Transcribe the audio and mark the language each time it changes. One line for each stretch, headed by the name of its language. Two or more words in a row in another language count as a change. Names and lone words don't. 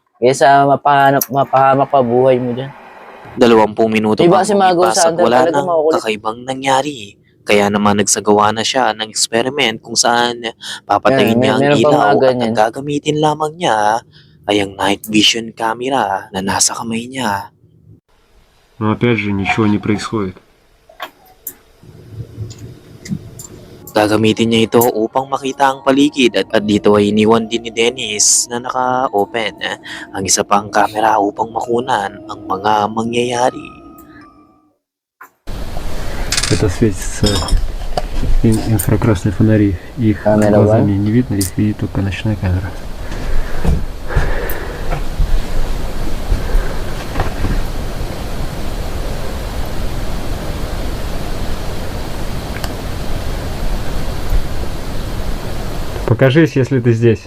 Filipino: Kaysa mapahamak pa buhay mo dyan. 20 minuto Iba pang kasi mga lumipas ghost at hunter wala talaga nang makukulit. kakaibang nangyari. Kaya naman nagsagawa na siya ng experiment kung saan papatayin Yan, niya ang meron pa ilaw mga at ganyan. ang gagamitin lamang niya ay ang
English: night vision camera
Filipino: na nasa kamay niya.
Russian: Но опять же ничего не происходит.
Filipino: Gagamitin niya ito upang makita ang paligid at dito ay iniwan din ni Dennis na naka-open ang isa pang camera upang makunan ang mga mangyayari.
Russian: Это светится инфракрасные фонари. Их Камера глазами не видно, их видит только ночная камера. Покажись, если ты здесь.